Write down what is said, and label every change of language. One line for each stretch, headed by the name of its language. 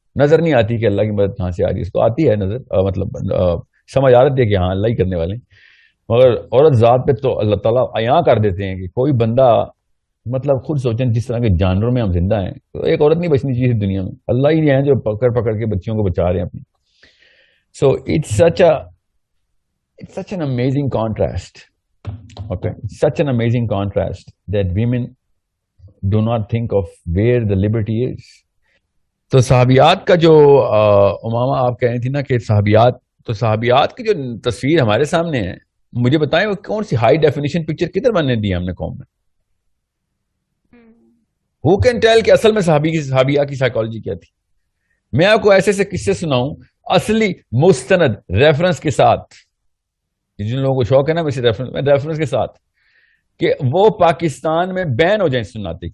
Urdu: نظر نہیں آتی کہ اللہ کی مدد کہاں سے آ رہی ہے, اس کو آتی ہے نظر, مطلب سمجھ آ رہی ہے کہ ہاں اللہ ہی کرنے والے ہیں, مگر عورت ذات پہ تو اللہ تعالیٰ عیاں کر دیتے ہیں کہ کوئی بندہ, مطلب خود سوچیں جس طرح کے جانوروں میں ہم زندہ ہیں, تو ایک عورت نہیں بچنی چاہیے دنیا میں, اللہ ہی ہیں جو پکڑ کے بچیوں کو بچا رہے ہیں اپنی.
English: So it's such an amazing contrast, okay, such an amazing contrast that women do not think of where the liberty is.
Urdu: تو صحابیات کا جو امامہ آپ کہہ رہی تھی نا کہ صحابیات کی جو تصویر ہمارے سامنے ہے, مجھے بتائیں وہ کون سی ہائی ڈیفینیشن پکچر کدھر بننے دی ہم نے قوم میں؟
English: Who can tell
Urdu: کہ اصل میں صحابیہ کی سائیکالوجی کیا تھی؟ میں آپ کو ایسے قصے سناؤں اصلی مستند ریفرنس کے ساتھ, جن لوگوں کو شوق ہے نا ویسے ریفرنس کے ساتھ, کہ وہ پاکستان میں بین ہو جائیں سناتے.